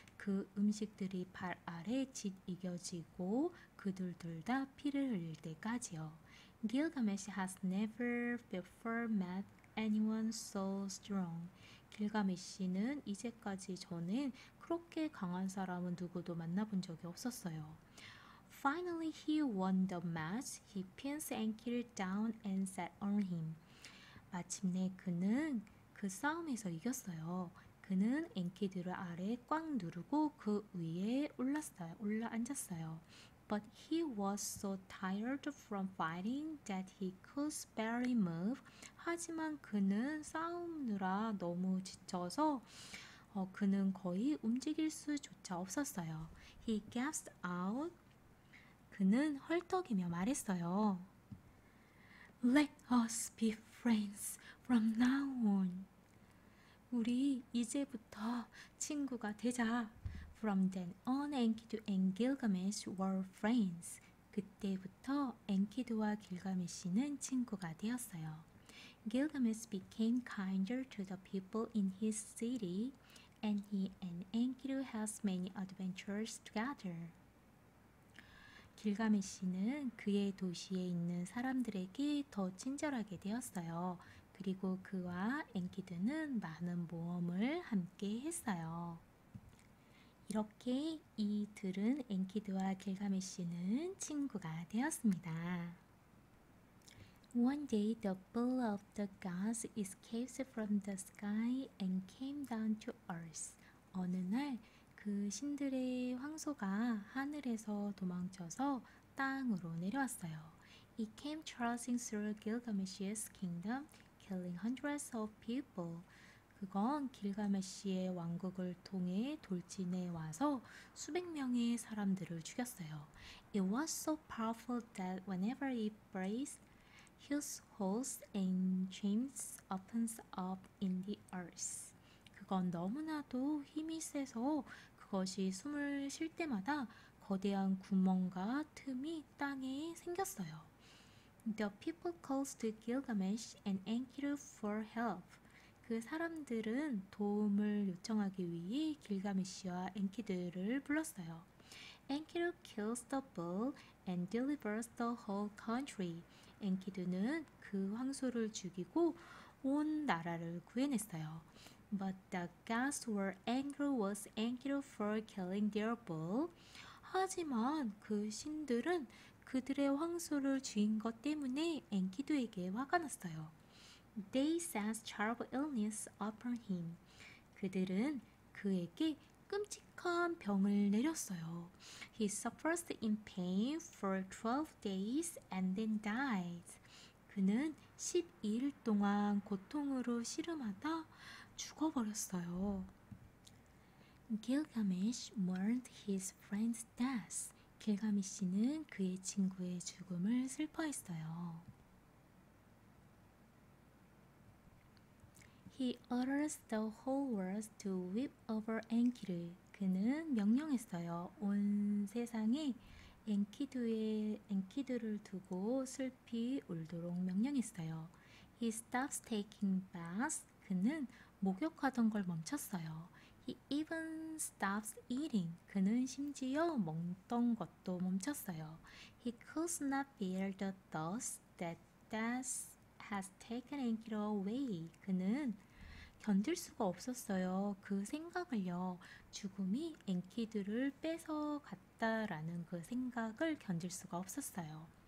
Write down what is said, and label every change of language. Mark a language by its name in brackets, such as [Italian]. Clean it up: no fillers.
[Korean] 그 음식들이 발 아래 짓이겨지고 그들 둘 다 피를 흘릴 때까지요. [English] Gilgamesh has never before met anyone so strong. [Korean] 길가메시는 이제까지 저는 그렇게 강한 사람은 누구도 만나본 적이 없었어요. [English] Finally, he won the match. He pins Enkidu down and sat on him. [Korean] 마침내 그는 그 싸움에서 이겼어요. 그는 엔키두를 아래 꽉 누르고 그 위에 올라앉았어요. [English] But he was so tired from fighting that he could barely move. [Korean] 하지만 그는 싸우느라 너무 지쳐서 그는 거의 움직일 수조차 없었어요. [English] He gasped out. [Korean] 그는 헐떡이며 말했어요. [English] Let us be friends from now on. [Korean] 우리 이제부터 친구가 되자. [English] From then on, Enkidu and Gilgamesh were friends. [Korean] 그때부터 엔키두와 길가메시는 친구가 되었어요. [English] Gilgamesh became kinder to the people in his city, and he and Enkidu has many adventures together. [Korean] 길가메시는 그의 도시에 있는 사람들에게 더 친절하게 되었어요. 그리고 그와 엔키두는 많은 모험을 함께 했어요. 이렇게 이들은 엔키두와 길가메시는 친구가 되었습니다. [English] One day the bull of the gods escaped from the sky and came down to earth. [Korean] 어느 날 그 신들의 황소가 하늘에서 도망쳐서 땅으로 내려왔어요. [English] It came charging through Gilgamesh's kingdom, killing hundreds of people. [Korean] 그건 길가메시의 왕국을 통해 돌진해 와서 수백 명의 사람들을 죽였어요. [English] It was so powerful that whenever it breathed, his host and chains opens up in the earth. [Korean] 그건 너무나도 힘이 세서 그것이 숨을 쉴 때마다 거대한 구멍과 틈이 땅에 생겼어요. [English] The people called to Gilgamesh and Enkidu for help. [Korean] 그 사람들은 도움을 요청하기 위해 길가메시와 엔키두를 불렀어요. [English] Enkidu kills the bull and delivers the whole country. [Korean] 엔키두는 그 황소를 죽이고 온 나라를 구해냈어요. [English] But the gods were angry with Enkidu for killing their bull. [Korean] 하지만 그 신들은 그들의 황소를 죽인 것 때문에 엔키두에게 화가 났어요. [English] They sent terrible illness upon him. [Korean] 그들은 그에게 끔찍한 병을 내렸어요. [English] He suffered in pain for 12 days and then died. [Korean] 그는 12일 동안 고통으로 씨름하다 죽어버렸어요. [English] Gilgamesh mourned his friend's death. [Korean] 길가메시는 그의 친구의 죽음을 슬퍼했어요. [English] He orders the whole world to weep over Enkidu. [Korean] 그는 명령했어요. 온 세상에 엔키두를 두고 슬피 울도록 명령했어요. [English] He stops taking baths. [Korean] 그는 목욕하던 걸 멈췄어요. [English] He even stops eating. [Korean] 그는 심지어 먹던 것도 멈췄어요. [English] He could not bear the thoughts that death has taken Enkidu away. [Korean] 그는 견딜 수가 없었어요. 그 생각을요. 죽음이 엔키두를 뺏어갔다라는 그 생각을 견딜 수가 없었어요.